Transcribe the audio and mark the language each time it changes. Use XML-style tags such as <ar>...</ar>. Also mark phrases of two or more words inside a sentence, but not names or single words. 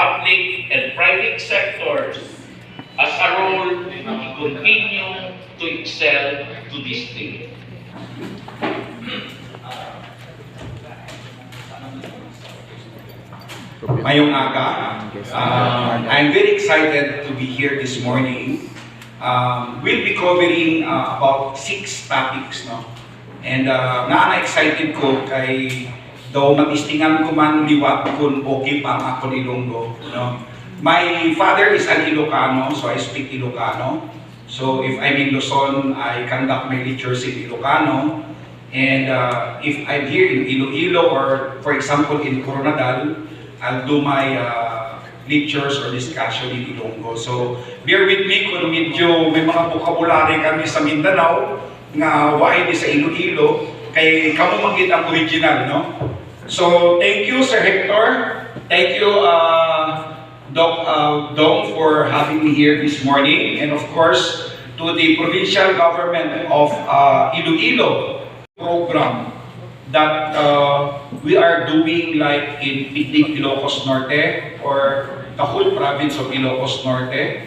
<en>public and private sectors as a role to continue to excel to this day.</en> <hil>Mayong aga.</hil> <en>I'm very excited to be here this morning. We'll be covering about 6 topics, no?</en> <hil>And na-excited ko kay daw matistingan ko man liwat kung okay pa ang ako Ilonggo, no?</hil> <en>My father is an Ilocano, so I speak Ilocano. So if I'm in Luzon, I conduct my lectures in Ilocano. And if I'm here in Iloilo or for example in Coronadal, I'll do my lectures or discussion in Ilonggo.</en> <hil>So,</hil> <en>bear with me</en> <hil>kung medyo may mga vocabulary kami sa Mindanao nga waay di sa Iloilo, kay kamo magit ang original, no?</hil> <en>So, thank you Sir Hector. Thank you Doc Dong for having me here this morning, and of course to the provincial government of Iloilo program that we are doing like in Picnic Ilocos Norte or the whole province of Ilocos Norte.</en>